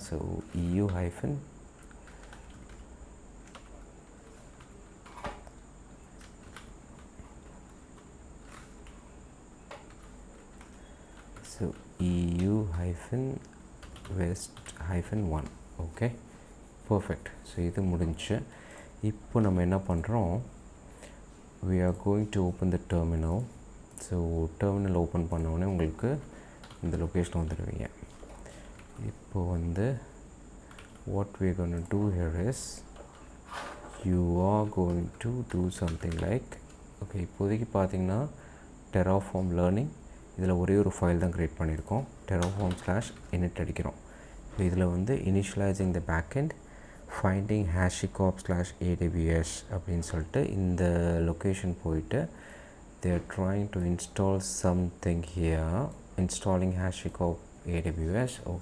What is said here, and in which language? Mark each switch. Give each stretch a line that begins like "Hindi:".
English: So EU hyphen so EU hyphen west hyphen 1. okay, perfect. So
Tamil: இது முடிஞ்சு. இப்போ நம்ம என்ன பண்ணுறோம்,
English: we are going to open the terminal.
Tamil: So terminal open பண்ணோடனே உங்களுக்கு இந்த லொக்கேஷன் வந்துடுவீங்க.
English: இப்போ வந்து what we are going to do here is you are going to do something like, okay,
Tamil: இப்போதைக்கு பார்த்தீங்கன்னா Terraform learning இதில் ஒரே ஒரு ஃபைல் தான் க்ரியேட் பண்ணியிருக்கோம்.
English: terraform/init
Tamil: அடிக்கிறோம். ஸோ இதில் வந்து
English: initializing the backend, finding hashicorp/aws
Tamil: அப்படின்னு சொல்லிட்டு இந்த லொக்கேஷன் போயிட்டு
English: they are trying to install something here, installing hashicorp aws.